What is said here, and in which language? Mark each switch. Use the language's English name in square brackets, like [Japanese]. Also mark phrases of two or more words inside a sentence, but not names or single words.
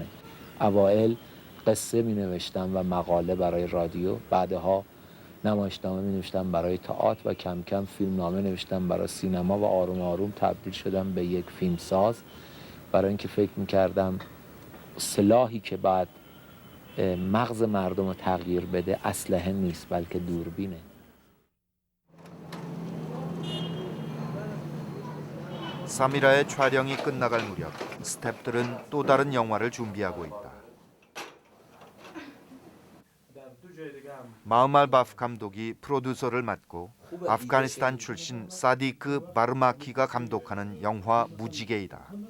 [Persian] اوائل قصه می نوشتم و مقاله برای رادیو، بعدها نمایشنامه می نوشتم برای تئاتر و کم کم فیلمنامه نوشتم برای سینما و آروم آروم تبدیل شدم به یک فیلمساز، برای اینکه فکر می کردم سلاحی که بعد مغز مردم رو تغییر بده اسلحه نیست بلکه دوربینه. [Korean] 사미라의 촬영이 끝나갈 무렵 스태프들은 또 다른 영화를 준비하고 있다. 마흐말바프 감독이 프로듀서를 맡고 아프가니스탄 출신 사디크 바르마키가 감독하는 영화 무지개이다.